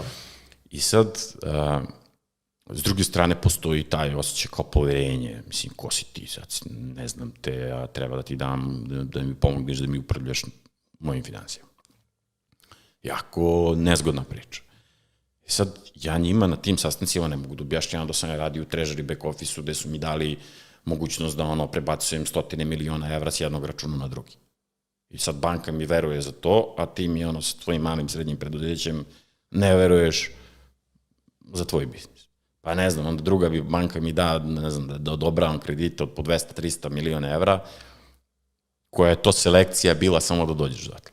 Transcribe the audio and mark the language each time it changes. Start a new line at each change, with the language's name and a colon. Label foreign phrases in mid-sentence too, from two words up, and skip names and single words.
Serbian: I sad, s druge strane, postoji taj osjećaj kao poverenje, mislim, ko si ti sad, ne znam te, ja treba da ti dam, da mi pomogneš, da mi upravljaš mojim financijama. Jako nezgodna priča. I sad, ja njima na tim sastancima ne mogu da objašnjavam da sam ja radio u
English: treasury back office-
Serbian: u gde su mi dali mogućnost da prebacujem 100 miliona evra s jednog računa na drugi. I sad banka mi veruje za to, a ti mi sa tvojim malim srednjim preduzećem ne veruješ za tvoj biznis. Pa ne znam, onda druga banka mi da, ne znam, da odobravam kredite od po 200-300 miliona evra, koja je to selekcija bila samo da dođeš dotle.